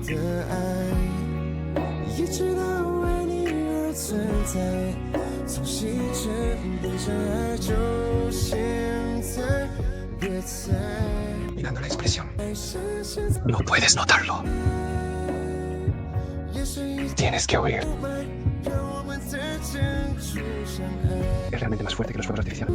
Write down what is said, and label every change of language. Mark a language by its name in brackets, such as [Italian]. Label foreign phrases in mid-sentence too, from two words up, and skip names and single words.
[Chinese] 的爱，一直都为你而存在。从细针变成爱，就现在，别猜。 [Spanish] Mirando la expresión. No puedes notarlo. Tienes que oír. Es realmente más fuerte que los fuegos artificiales.